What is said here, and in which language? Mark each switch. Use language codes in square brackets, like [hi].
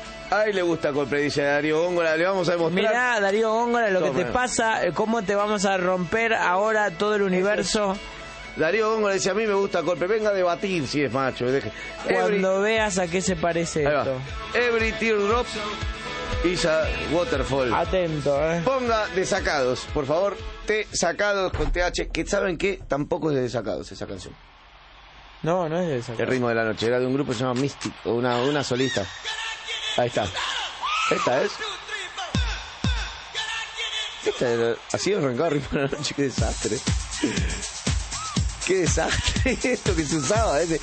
[es] Ay, le gusta Coldplay, dice Darío Góngora, le vamos a demostrar. Mirá, Darío Góngora, lo que te pasa, cómo te vamos a romper ahora todo el universo. Darío Góngora dice, a mí me gusta Colpe. Venga a debatir si es macho. Deje. Cuando veas a qué se parece esto. [en] Every teardrop is a waterfall. [es] Atento, Ponga Desacados, por favor. Desacados con TH. Que saben que tampoco es de Desacados esa canción. No, no es de Desacados. El ritmo de la noche. Era de un grupo llamado Mystic. O una solista. Ahí está. Esta es. Así arrancó el ritmo de la noche. Qué desastre. Qué desastre esto que se usaba.